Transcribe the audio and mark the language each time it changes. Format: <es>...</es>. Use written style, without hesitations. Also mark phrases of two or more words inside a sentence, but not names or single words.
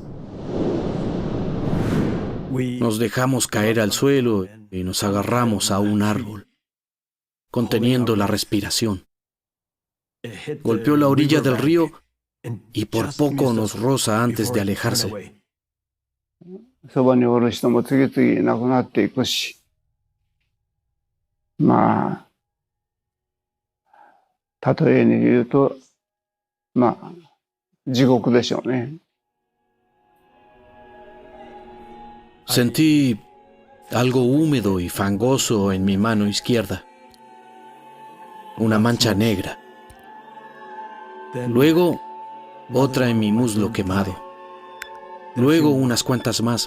<es>Nos dejamos caer al suelo y nos agarramos a un árbol, conteniendo la respiración. Golpeó la orilla del río y por poco nos roza antes de alejarse.</es> <ja>そばにおる人も次々亡くなっていくし、まあ例えに言うと、まあ地獄でしょうね。</ja> <es>Sentí algo húmedo y fangoso en mi mano izquierda, una mancha negra. Luego, otra en mi muslo quemado. Luego unas cuantas más.</es>